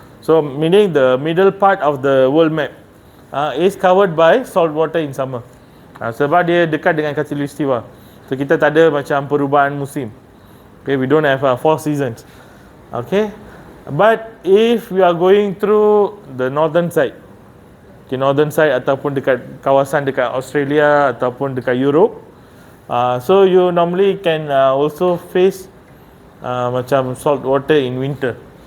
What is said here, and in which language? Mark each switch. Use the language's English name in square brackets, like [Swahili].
[English] So meaning the middle part of the world map is covered by salt water in summer. [Malay] Sebab dia dekat dengan Khatulistiwa. So kita tak ada macam perubahan musim. [English] Okay, we don't have 4 seasons. Okay, but if we are going through the northern side, okay, northern side [Malay] ataupun dekat kawasan dekat Australia ataupun dekat Europe, [English] so you normally can also face macam salt water in winter.